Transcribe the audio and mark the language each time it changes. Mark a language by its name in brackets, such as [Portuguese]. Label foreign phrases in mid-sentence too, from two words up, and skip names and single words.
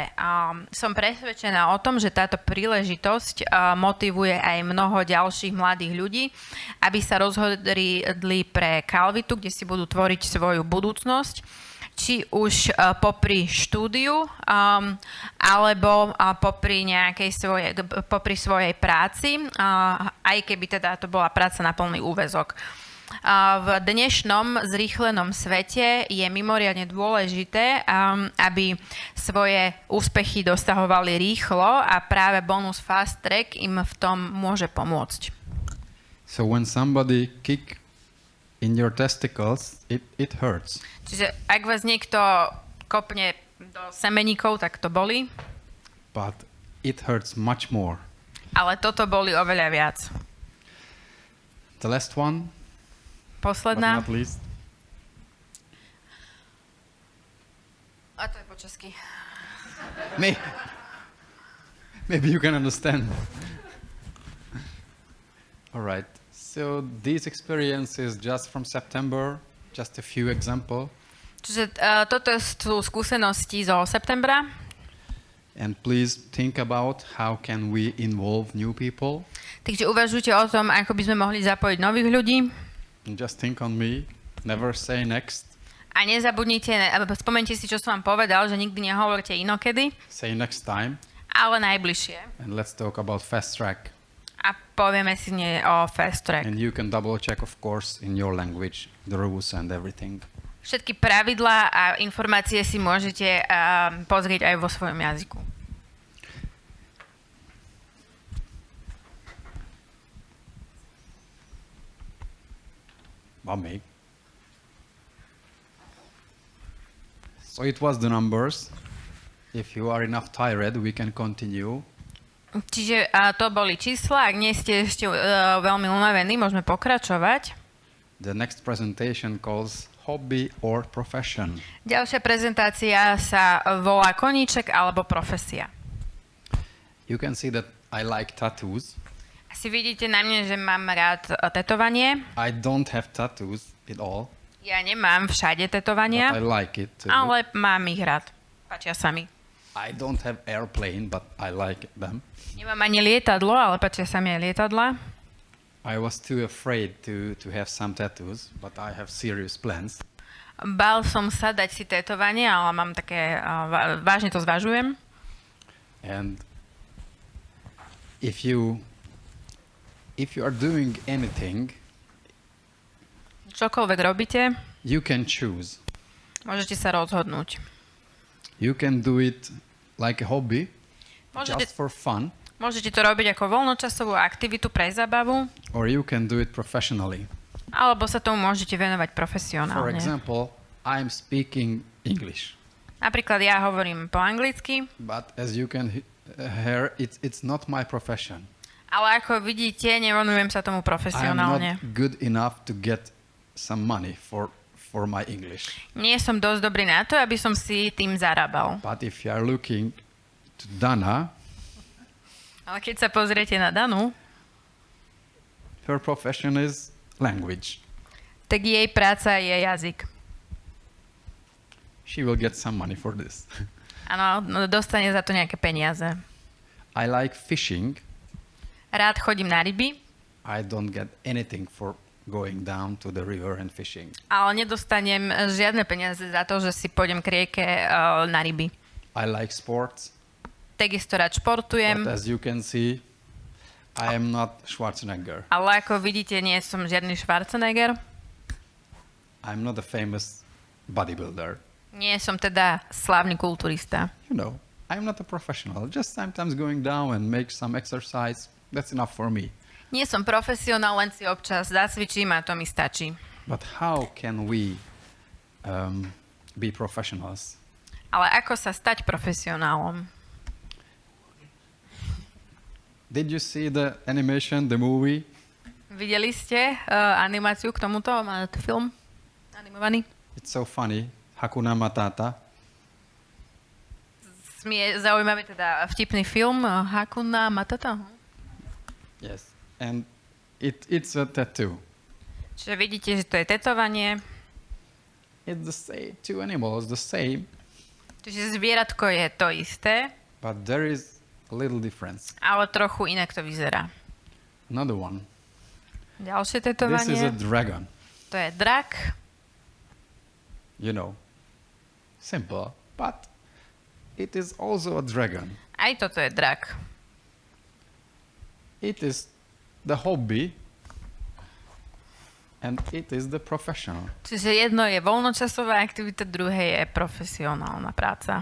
[Slovak] Som presvedčená o tom, že táto príležitosť motivuje aj mnoho ďalších mladých ľudí, aby sa rozhodli pre Calivitu, kde si budú tvoriť svoju budúcnosť, či už popri štúdiu, alebo popri svojej práci, aj keby teda to bola práca na plný úväzok. V dnešnom zrýchlenom svete je mimoriadne dôležité, aby svoje úspechy dosahovali rýchlo a práve bonus Fast Track im v tom môže pomôcť. [English] So when somebody kick in your testicles, it hurts. [Slovak] Čiže ak vás niekto kopne do semeníkov, tak to bolí. [English] But it hurts much more. [Slovak] Ale toto boli oveľa viac. [English] The last one, [Slovak] posledná. [English] but not least. [Slovak] A to je po česky. [English] Maybe you can understand. All right. So these experiences just from September, just a few examples. [Slovak] Čiže toto sú skúsenosti zo septembra. [English] And please think about how can we involve new people. [Slovak] Takže uvažujte o tom, ako by sme mohli zapojiť nových ľudí. [English] And just think on me, never say next. [Slovak] A nezabudnite, spomeňte si, čo som vám povedal, že nikdy nehovorte inokedy. [English] Say next time. [Slovak] Ale najbližšie. [English] And let's talk about Fast Track. [Slovak] A povieme si nie o Fast Track. [English] And you can double check, of course, in your language, the rules and everything. [Slovak] Všetky pravidlá a informácie si môžete pozrieť aj vo svojom jazyku. [English] Mommy. So it was the numbers. If you are enough tired, we can continue. [Slovak] Čiže to boli čísla, ak nie ste ešte veľmi unavení, môžeme pokračovať. [English] The next presentation calls hobby or profession. [Slovak] Ďalšia prezentácia sa volá koníček alebo profesia. [English] You can see that I like tattoos. [Slovak] Asi vidíte na mne, že mám rád tetovanie. [English] I don't have tattoos at all, [Slovak] Ja nemám všade [English] but I [Slovak] tetovania, [English] like it too. [Slovak] ale mám ich rád. Páčia sa mi. [English] I don't have airplane, but I like them. [Slovak] Nemám ani lietadlo, ale páčia sa mi aj lietadla. [English] I was too afraid to have some tattoos, but I have serious plans. [Slovak] Bál som sa dať si tetovanie, ale mám také, vážne to zvažujem. [English] And if you are doing anything, [Slovak] Čokoľvek robíte, [English] you can choose. [Slovak] môžete sa rozhodnúť. [English] You can do it like a hobby, [Slovak] Môžete, [English] just for fun, [Slovak] môžete to robiť ako voľnočasovú aktivitu pre zábavu, [English] or you can do it professionally. [Slovak] alebo sa tomu môžete venovať [English] For [Slovak] profesionálne. [English] example, I'm speaking English, [Slovak] Napríklad ja hovorím po anglicky, [English] but as you can hear, it's not my profession. [Slovak] ale ako vidíte, nevenujem sa tomu [English] I'm [Slovak] profesionálne. [English] not good enough to get some money for my English. [Slovak] Nie som dosť dobrý na to, aby som si tým zarábal. [English] But if you are looking to Dana, [Slovak] Ale keď sa pozriete na Danu, [English] her profession is language. [Slovak] tak jej práca je jazyk. [English] She will get some money for this. [Slovak] Áno, dostane za to nejaké peniaze. [English] I like fishing. [Slovak] Rád chodím na ryby, [English] I don't get anything for going down to the river and fishing. [Slovak] ale nedostanem žiadne peniaze za to, že si pôjdem k rieke na ryby. [English] I like sports, [Slovak] Takisto rád športujem, [English] but as you can see, I am not Schwarzenegger. [Slovak] ale ako vidíte, nie som žiadny Schwarzenegger. [English] I'm not a famous bodybuilder. [Slovak] Nie som teda slávny kulturista. [English] You know, I'm not a professional. Just sometimes going down and make some exercise. That's enough for me. [Slovak] Nie som profesionál, len si občas zacvičím a to mi stačí. [English] But how can we be professionals? [Slovak] Ale ako sa stať profesionálom? [English] Did you see the animation, the movie? [Slovak] Videli ste animáciu k tomuto? Máte film animovaný? [English] It's so funny. Hakuna Matata. [Slovak] Je zaujímavý teda vtipný film Hakuna Matata. [English] Yes. And it's a tattoo. [Slovak] Čiže vidíte, že to je tetovanie. [English] It's the same. Two animals, the same. [Slovak] Čiže zvieratko je to isté, [English] But there is a little difference. [Slovak] ale trochu inak to vyzerá. [English] Another one. [Slovak] Ďalšie [English] This is a [Slovak] tetovanie. [English] dragon. [Slovak] To je drak. [English] You know. Simple. But it is also a dragon. [Slovak] Aj toto je drak. [English] It is the hobby and it is the professional. [Slovak] Čiže jedno je voľnočasová aktivita, druhé je profesionálna práca.